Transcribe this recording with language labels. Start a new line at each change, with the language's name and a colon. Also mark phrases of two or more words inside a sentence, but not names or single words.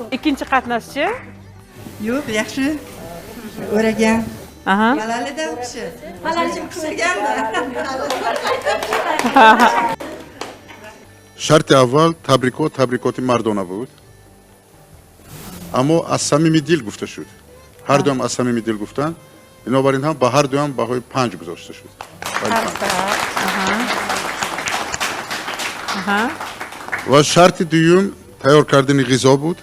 Uzbek: Ikkinchi qatnashchi? Yo'q, yaxshi o'ragan. Aha. Balalida u kishi. Balalida o'xshaganda.
Persian: شرط اول تبریکات مردانه بود، اما از صمیم دل گفته شد. هر دو هم از صمیم دل گفتن، بنابراین هم به هر دو هم بهای 5 گذاشته شد. و شرط دوم تیار کردن غذا بود.